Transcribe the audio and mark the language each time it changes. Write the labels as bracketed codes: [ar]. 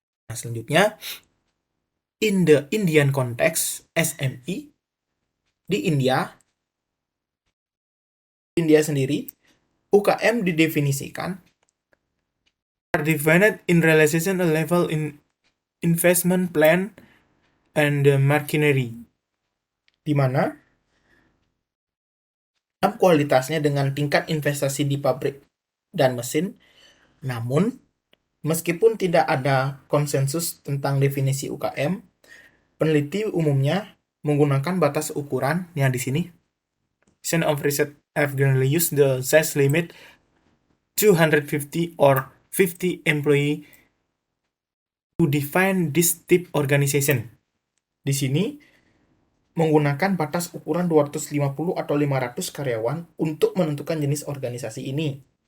[id] Nah, selanjutnya, [en] in the Indian context, [id] SME di India sendiri, UKM didefinisikan [en] are defined in relation a level in investment plan and machinery, [id] di mana kualitasnya dengan tingkat investasi di pabrik dan mesin. Namun, meskipun tidak ada konsensus tentang definisi UKM, peneliti umumnya menggunakan batas ukuran yang di sini. [en] Some of research have generally used the size limit 250 or 50 employee to define this type organization. [id] Di sini menggunakan batas ukuran 250 atau 500 karyawan untuk menentukan jenis organisasi ini.